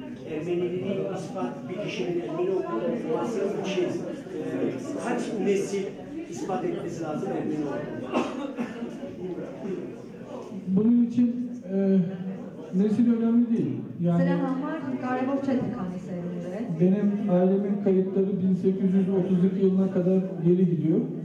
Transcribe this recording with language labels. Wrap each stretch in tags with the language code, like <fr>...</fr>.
<tr>Ermenileri ispat bilişinin Ermeni okuması için kaç nesil ispat etmesi lazım Ermeni okuması? Bunun için nesil önemli değil.</tr> <hy>Սրա</hy> <tr>Yani</tr> <hy>համար կարևոր չէ թե քանի սերունդ է։</hy> <tr>benim ailemin kayıtları 1832 yılına kadar geri gidiyor.</tr>